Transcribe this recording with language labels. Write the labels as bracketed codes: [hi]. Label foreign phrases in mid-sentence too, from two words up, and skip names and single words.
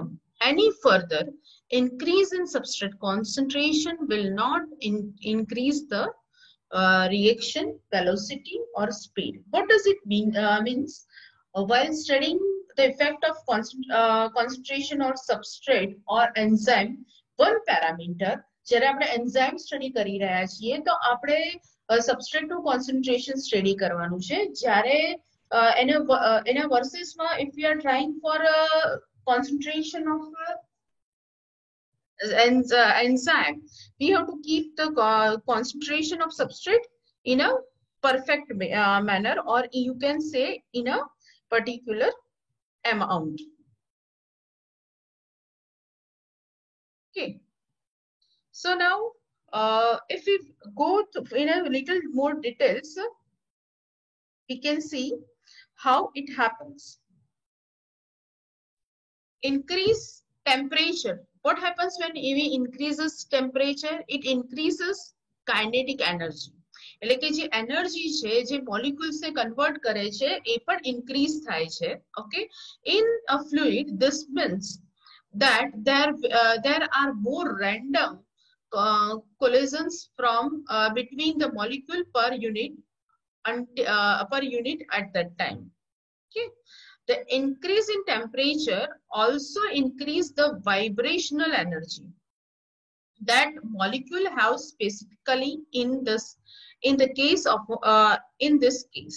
[en] Any further increase in substrate concentration will not increase the reaction velocity or speed. What does it mean? Means while studying the effect of concentration or substrate or enzyme, one parameter, [gu] જ્યારે આપણે [en] enzyme study [gu] કરી રહ્યા છીએ તો આપણે substrate નું [en] concentration study [gu] કરવાનું છે. જ્યારે એના [en] verses માં if we are trying for a concentration of enzyme, we have to keep the concentration of substrate in a perfect manner, or you can say in a particular amount. Okay. So now, if we go in a little more details, we can see how it happens. Increase temperature. What happens when EV increases temperature? It increases kinetic energy. [gu] એટલે કે જે એનર્જી છે જે મોલિક્યુલ્સ ને કન્વર્ટ કરે છે એ પણ ઇન્ક્રીઝ થાય છે. ઓકે, [en] in a fluid this means that there are more random collisions from between the molecule per unit at that time. Okay. The increase in temperature also increase the vibrational energy that molecule have specifically in the case of in this case.